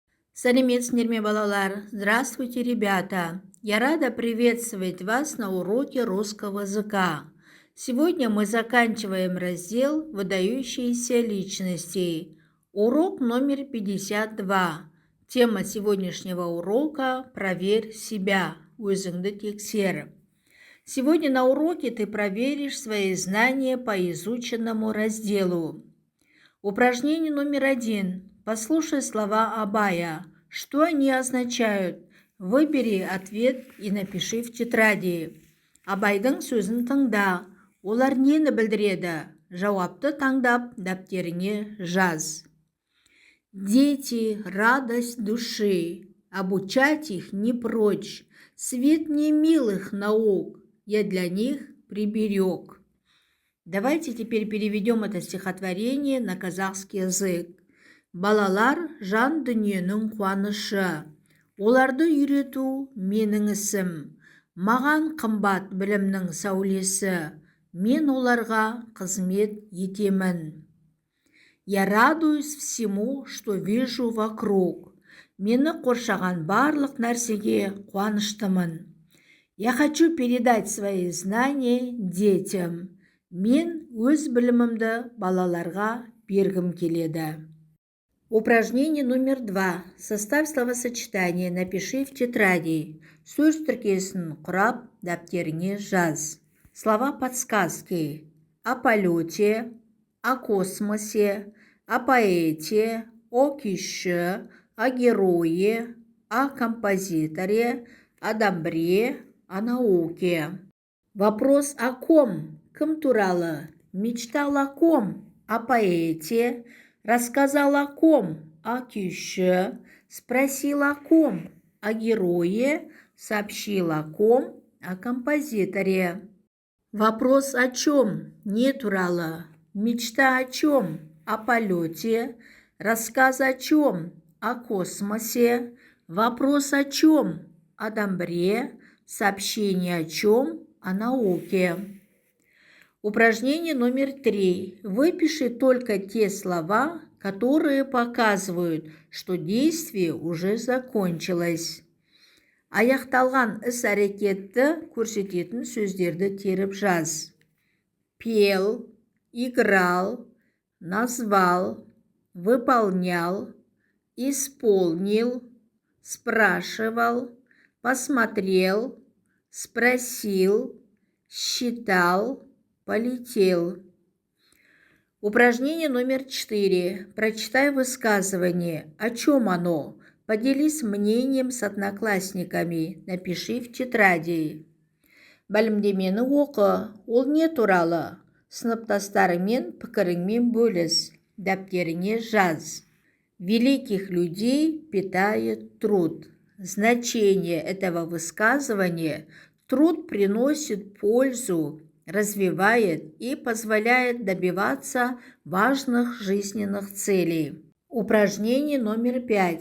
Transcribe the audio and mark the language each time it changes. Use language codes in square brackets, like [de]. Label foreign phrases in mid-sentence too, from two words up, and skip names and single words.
[kk] Сәлеметсіздер ме, балалар? [ru] Здравствуйте, ребята! Я рада приветствовать вас на уроке русского языка. Сегодня мы заканчиваем раздел «Выдающиеся личности». Урок номер 52. Тема сегодняшнего урока «Проверь себя». [kk] Өзіңді тексер. [ru] Сегодня на уроке ты проверишь свои знания по изученному разделу. Упражнение номер 1. Послушай слова Абая. Что они означают? Выбери ответ и напиши в тетради. [kk] Абайдың сөзін тыңда. Олар нені білдіреді? Жауапты таңдап, дәптеріңе жаз. [ru] Дети – радость души. Обучать их не прочь. Свет не милых наук. Я для них приберег. Давайте теперь переведем это стихотворение на казахский язык. [kk] Балалар жан дүниенің қуанышы. Оларды үйрету менің ісім. Маған қымбат білімнің сәулесі. Мен оларға қызмет етемін. [ru] Я радуюсь всему, что вижу вокруг. [kk] Мені қоршаған барлық нәрсеге қуаныштымын. [ru] Я хочу передать свои знания детям. [kk] Мен өз білімімді балаларға бергім келеді. [ru] Упражнение номер 2. Составь словосочетание, напиши в тетради. [kk] Сөз тіркесін құрап, дәптеріңе жаз. [ru] Слова подсказки. О полете, о космосе, о поэте, о күйші, о герое, о композиторе, о добре, о науке. Вопрос о ком? [kk] Кім туралы? [ru] Мечтал о ком? О поэте. Рассказал о ком? О күйші. Спросил о ком? О герое. Сообщил о ком? О композиторе. Вопрос о чем? [kk] Не туралы. [ru] Мечта о чем? О полете. Рассказ о чем? О космосе. Вопрос о чем? О добре. Сообщение о чем? О науке. Упражнение номер 3. Выпиши только те слова, которые показывают, что действие уже закончилось. [kk] Аяқталған іс-әрекетті көрсететін сөздерді теріп жаз. [ru] Пел, играл, назвал, выполнял, исполнил, спрашивал, посмотрел, спросил, считал, полетел. Упражнение номер 4. Прочитай высказывание. О чем оно? Поделись мнением с одноклассниками. Напиши в тетради. [kk] Мәлімдемені оқы. Ол не туралы? Сыныптастарыңмен пікіріңмен бөліс. Дәптеріңе жаз. [ru] Великих людей питает труд. Значение этого высказывания – труд приносит пользу, развивает и позволяет добиваться важных жизненных целей. Упражнение номер 5.